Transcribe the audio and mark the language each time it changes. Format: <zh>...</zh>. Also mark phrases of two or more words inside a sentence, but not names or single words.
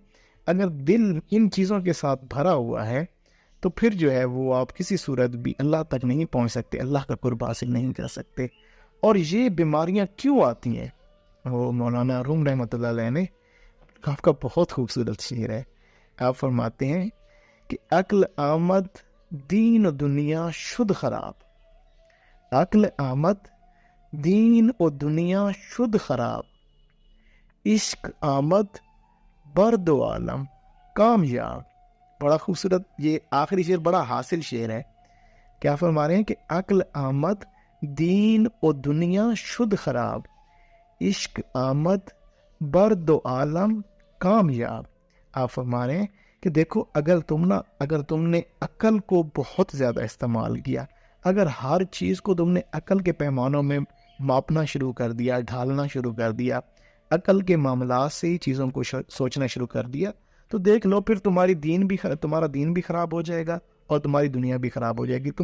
<ur>اگر دل ان چیزوں کے ساتھ بھرا ہوا ہے تو پھر جو ہے وہ آپ کسی صورت بھی اللہ تک نہیں پہنچ سکتے، اللہ کا قرب حاصل نہیں کر سکتے۔ اور یہ بیماریاں کیوں آتی ہیں؟ وہ مولانا روم</ur> <ar>رحمۃ اللہ علیہ</ar> <ur>نے، آپ کا بہت خوبصورت شعر ہے، آپ فرماتے ہیں کہ</ur> <fa>عقل آمد دین و دنیا شد خراب، عقل آمد دین و دنیا شد خراب، عشق آمد برد و عالم کامیاب۔</fa> <ur>بڑا خوبصورت یہ آخری شعر، بڑا حاصل شعر ہے۔ کیا فرما رہے ہیں کہ</ur> <fa>عقل آمد دین و دنیا شد خراب، عشق آمد برد و عالم کامیاب۔</fa> <ur>آپ فرما رہے ہیں کہ دیکھو، اگر تم نے عقل کو بہت زیادہ استعمال کیا، اگر ہر چیز کو تم نے عقل کے پیمانوں میں ماپنا شروع کر دیا، ڈھالنا شروع کر دیا، عقل کے معاملات سے ہی چیزوں کو سوچنا شروع کر دیا، تو دیکھ لو پھر تمہارا دین بھی خراب ہو جائے گا اور تمہاری دنیا بھی خراب ہو جائے گی۔</ur>